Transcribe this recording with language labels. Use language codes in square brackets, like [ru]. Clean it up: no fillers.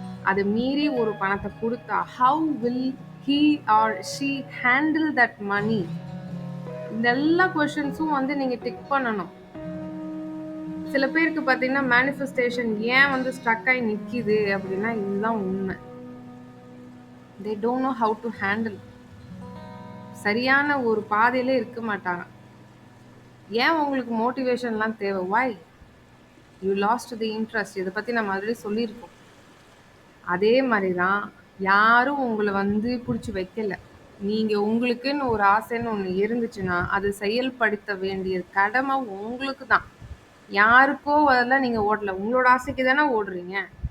[ta] அதை மீறி ஒரு பணத்தை கொடுத்தா [en] How will he or she handle that money? [ta] இந்த எல்லா கொஸ்டின்ஸும் நீங்கள் டிக் பண்ணணும். சில பேருக்கு பார்த்தீங்கன்னா மேனிஃபெஸ்டேஷன் ஏன் ஸ்ட்ரக் ஆகி நிற்கிது அப்படின்னா இதுதான் உண்மை. [en] they don't know how to handle. [ta] சரியான ஒரு பாதையிலே இருக்க மாட்டாங்க. ஏன் உங்களுக்கு மோட்டிவேஷன்லாம் தேவை? [en] why you lost the interest? [ta] இதை பற்றி நம்ம ஆல்ரெடி சொல்லியிருக்கோம். அதே மாதிரி தான் யாரும் உங்களை பிடிச்சி வைக்கல. நீங்கள் உங்களுக்குன்னு ஒரு ஆசைன்னு ஒன்று இருந்துச்சுன்னா அது செயல்படுத்த வேண்டிய கடமை உங்களுக்கு தான். யாருக்கோ அதெல்லாம் நீங்கள் ஓடல, உங்களோட ஆசைக்கு தானே ஓடுறீங்க.